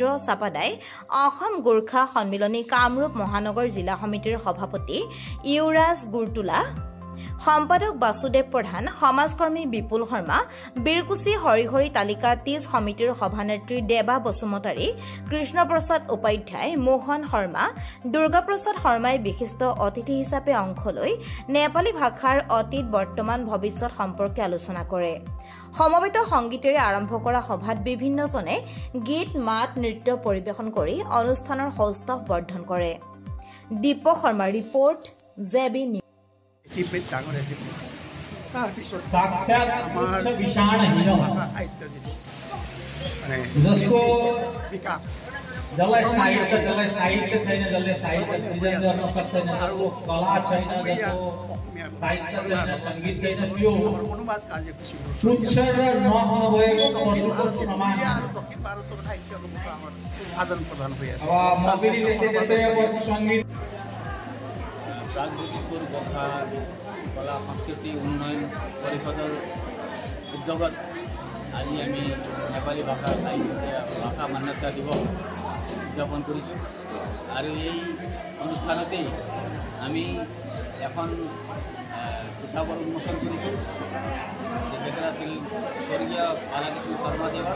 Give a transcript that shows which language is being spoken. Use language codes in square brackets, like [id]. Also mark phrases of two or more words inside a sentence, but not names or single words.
[as] চাপাদাই, অসম গোৰ্খা সন্মিলনী কামৰূপ মহানগৰ জিলা সমিতিৰ সভাপতি ইউৰাজ গুৰটোলা, সম্পাদক বাসুদেৱ প্ৰধান, সমাজকৰ্মী বিপুল শৰ্মা, বীৰকুচি হৰিহৰি তালিকা তীজ সমিতিৰ সভানেত্ৰী দেৱা বসুমতাৰী, কৃষ্ণপ্ৰসাদ উপাধ্যায়, মোহন শৰ্মা, দুৰ্গাপ্ৰসাদ শৰ্মাই বিশিষ্ট অতিথি হিচাপে অংশ লৈ নেপালী ভাষাৰ অতীত বৰ্তমান ভৱিষ্যৎ সম্পৰ্কে আলোচনা কৰে। সমবেত সংগীতেৰে আৰম্ভ কৰা সভাত বিভিন্নজনে গীত মাত নৃত্য পৰিৱেশন কৰি অনুষ্ঠানৰ সৌষ্ঠৱ বৰ্ধন কৰে। দীপক শৰ্মাৰ ৰিপৰ্ট, জেবি নিউজ। [ne] जसलाई साहित्य छैन, जसले साहित्य सृजन गर्न सक्दैन, जसको कला छैन, जसको साहित्य छैन, संगीत छैन, त्यो तुच्छ र नभएको पशुको समान आदान प्रदान भइरहेछ। अब मबिनी त्यस्तै वर्ष संगीत प्रागज्योतिषपुर गोर्खा कला संस्कृति उन्नयन परिषदर उद्योगत [as] আজি আমি নেপালী ভাষা ভাষা মান্যতা দিৱস উদযাপন কৰিছোঁ। আৰু এই অনুষ্ঠানতেই আমি এখন কিতাপৰ উন্মোচন কৰিছোঁ। তেখেতৰ আছিল স্বৰ্গীয় বালাকৃষ্ণ শৰ্মাদেৱৰ।